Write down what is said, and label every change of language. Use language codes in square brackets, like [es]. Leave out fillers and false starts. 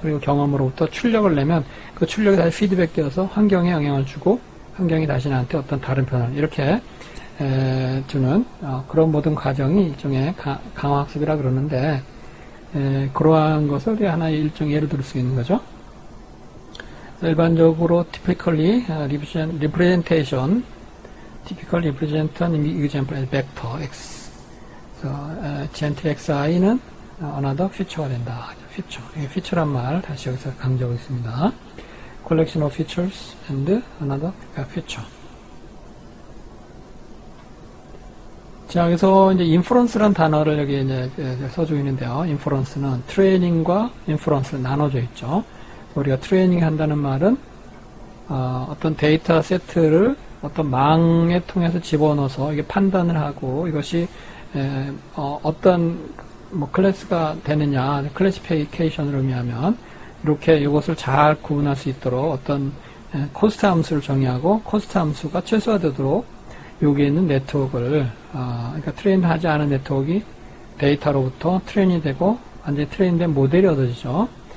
[ko] 그리고 경험으로부터 출력을 내면, 그 출력이 다시 피드백 되어서 환경에 영향을 주고, 환경이 다시 나한테 어떤 다른 변화를, 이렇게, 주는, 그런 모든 과정이 일종의 강화학습이라 그러는데, 그러한 것을 우리 하나의 일종의 예를 들 수 있는 거죠. 일반적으로 [en] typically representation, typically represent an example as vector x. [ko] gentle xi는 [en] another feature [ko] 가 된다. feature. feature란 말 다시 여기서 강조하고 있습니다. [en] collection of features and another feature. [ko] 자, 여기서 이제 inference란 단어를 여기 이제 써주고 있는데요. inference는 training과 inference를 나눠져 있죠. 우리가 트레이닝 한다는 말은 어떤 데이터 세트를 어떤 망에 통해서 집어넣어서 이게 판단을 하고 이것이 어떤 뭐 클래스가 되느냐, 클래시피케이션을 의미하면 이렇게 이것을 잘 구분할 수 있도록 어떤 코스트 함수를 정의하고 코스트 함수가 최소화되도록 여기에 있는 네트워크를 그러니까 트레인하지 않은 네트워크가 데이터로부터 트레인이 되고 완전히 트레인된 모델이 얻어지죠.